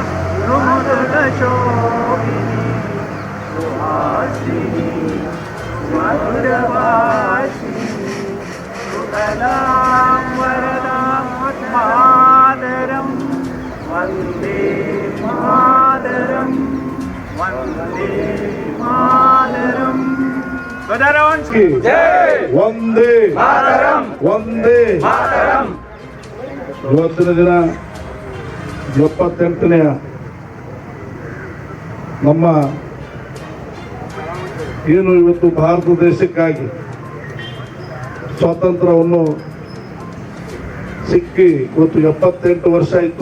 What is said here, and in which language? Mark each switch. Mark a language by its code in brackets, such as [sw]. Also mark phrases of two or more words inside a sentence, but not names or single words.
[sa] रुद्रशोभिनी सुहासिनी मधुरभाषिनी सुकलां वरदां मातरं वन्दे मातरं वन्दे मातरं. ವಂದೇ ಮಾತರಂ, ವಂದೇ ಮಾತರಂ. [kn] ಇವತ್ತಿನ ದಿನ 78ನೆಯ ನಮ್ಮ ಏನು ಇವತ್ತು ಭಾರತ ದೇಶಕ್ಕಾಗಿ ಸ್ವಾತಂತ್ರ್ಯವನ್ನು ಸಿಕ್ಕಿ ಇವತ್ತು 78 ವರ್ಷ ಆಯಿತು.